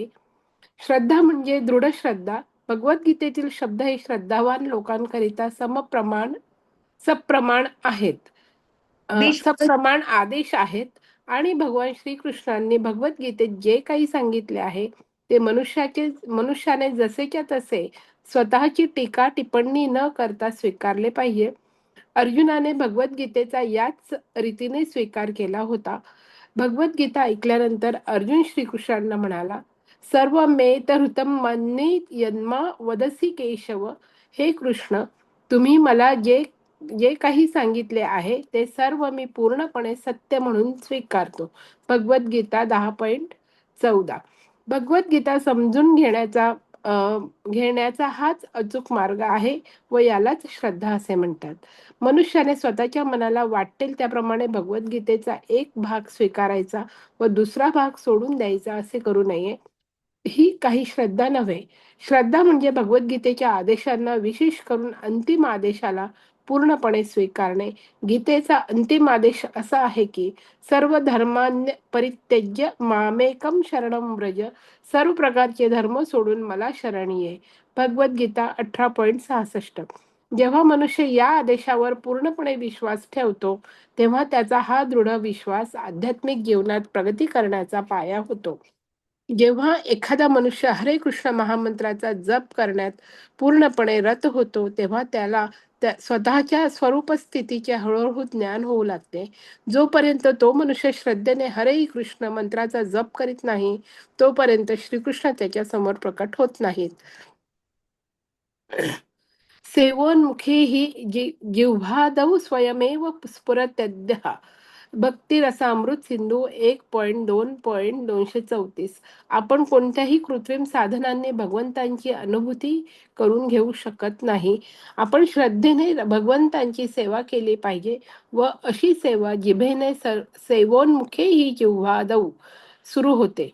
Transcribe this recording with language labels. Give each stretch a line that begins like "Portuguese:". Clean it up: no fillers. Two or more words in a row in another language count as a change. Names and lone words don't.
Marathi: श्रद्धा म्हणजे दृढ श्रद्धा. भगवद्गीतेतील शब्द हे श्रद्धावान लोकांकरिता सप्रमाण आदेश आहेत आणि भगवान श्रीकृष्णांनी भगवद्गीतेत जे काही सांगितले आहे ते मनुष्याने जसेच्या तसे स्वतःची टीका टिप्पणी न करता स्वीकारले पाहिजे. अर्जुनाने भगवद्गीतेचा याच रीतीने स्वीकार केला होता. भगवद्गीता ऐकल्यानंतर अर्जुन श्रीकृष्णांना म्हणाला,
Sanskrit: सर्व मे हृतम मन्ये यन्मा वदसी केशव.
Marathi: हे कृष्ण, तुम्ही मला जे काही सांगितले आहे ते सर्व मी पूर्णपणे सत्य म्हणून स्वीकारतो. भगवद्गीता 10.14. भगवद्गीता समजून घेण्याचा घेण्याचा हाच अचूक मार्ग आहे व यालाच श्रद्धा असे म्हणतात. मनुष्याने स्वतःच्या मनाला वाटेल त्याप्रमाणे भगवद्गीतेचा एक भाग स्वीकारायचा व दुसरा भाग सोडून द्यायचा असे करू नये. ही काही श्रद्धा नव्हे. श्रद्धा म्हणजे भगवद्गीतेच्या आदेशांना, विशेष करून अंतिम आदेशाला पूर्णपणे स्वीकारणे. गीतेचा अंतिम आदेश असा आहे की
Sanskrit: सर्व धर्मान्य परित्यज्य मामेकम शरणम व्रज.
Marathi: सर्व प्रकारचे धर्म सोडून मला शरण ये. भगवद्गीता 18.66. जेव्हा मनुष्य या आदेशावर पूर्णपणे विश्वास ठेवतो तेव्हा त्याचा हा दृढ विश्वास आध्यात्मिक जीवनात प्रगती करण्याचा पाया होतो. जेव्हा एखादा मनुष्य हरे कृष्ण महामंत्राचा जप करण्यात पूर्णपणे रत होतो तेव्हा त्याला स्वतःच्या स्वरूप स्थितीचे हळूहळू ज्ञान होऊ लागते. जोपर्यंत तो मनुष्य श्रद्धेने हरे कृष्ण मंत्राचा जप करीत नाही तोपर्यंत श्रीकृष्ण त्याच्या समोर प्रकट होत नाहीत.
Sanskrit: सेवोन्मुखे हि जिव्हादौ स्वयमेव स्फुरत्यद्यः.
Marathi: भक्ती रसामृत सिंधू 1.2.234. आपण कोणत्याही कृत्रिम साधनांनी भगवंतांची अनुभूती करून घेऊ शकत नाही. आपण श्रद्धेने भगवंतांची सेवा केली पाहिजे व अशी सेवा जिभेने
Sanskrit: सेवोन्मुखे ही जिव्हादौ
Marathi: सुरू होते.